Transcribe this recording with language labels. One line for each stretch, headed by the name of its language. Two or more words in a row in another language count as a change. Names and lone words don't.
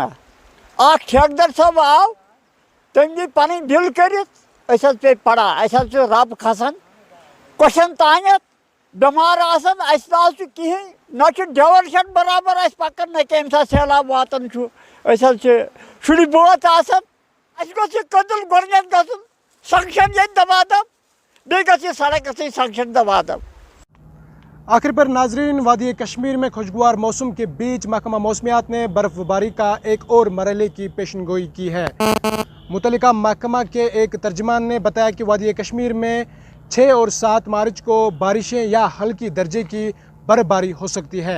Kashmiri: اَکھ ٹھیکدر صٲب آو تٔمۍ دِتۍ پَنٕنۍ بِل کٔرِتھ أسۍ حظ پیٚیہِ پَڑا اَسہِ حظ چھُ رَب کھسان کۄٹھٮ۪ن تانٮ۪تھ بٮ۪مار آسان اَسہِ نہ حظ چھُ کِہیٖنۍ نہ چھُ ڈیوَرشَن برابر اَسہِ پَکان نہ کیٚمہِ ساتہٕ سہلاب واتان چھُ أسۍ حظ چھِ شُرۍ بٲژ آسان اَسہِ گوٚژھ یہِ کٔدٕل گۄڈٕنٮ۪تھ گژھُن سنٛگشَن ییٚتہِ دبا دب بیٚیہِ گژھِ یہِ سڑک گژھٕنۍ سنٛگشَن دبا دب.
Urdu: آخر پر ناظرین وادی کشمیر میں خوشگوار موسم کے بیچ محکمہ موسمیات نے برف باری کا ایک اور مرحلے کی پیشن گوئی کی ہے. متعلقہ محکمہ کے ایک ترجمان نے بتایا کہ وادی کشمیر میں 6 اور 7 مارچ کو بارشیں یا ہلکی درجے کی برف باری ہو سکتی ہے.